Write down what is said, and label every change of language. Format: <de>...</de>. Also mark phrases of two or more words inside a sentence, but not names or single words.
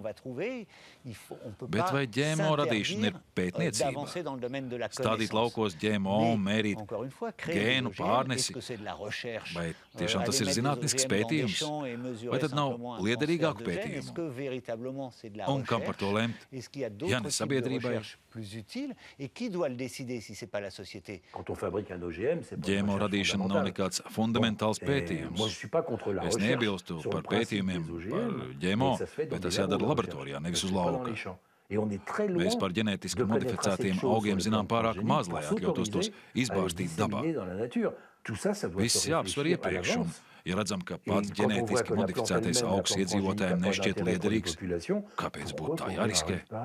<lv>Bet vai ģēmo radīšana ir pētniecība? Stādīt laukos ģēmo, mērīt gēnu pārnesi? Vai tiešām tas ir zinātnisks pētījums? Vai tad nav liederīgāku pētījumu? Un kam par to lemt? Ja ne sabiedrībai?</lv> <fr>Qui doit le décider si c'est pas la société? Quand on fabrique un OGM, c'est pas</fr> <lv>ģēmo radīšana nav nekāds fundamentāls pētījums. Es neiebilstu par pētījumiem par ģēmo, bet tas jādara laboratorijā, nevis uz lauka. Mēs par ģenētiski modificētiem augiem zinām pārāk maz, lai atļautos tos izbārstīt dabā. Viss jāapsver iepriekš, un, ja redzam, ka pats ģenētiski modificētais augs iedzīvotājiem nešķiet liederīgs, kāpēc būtu tā jāriskē?</lv>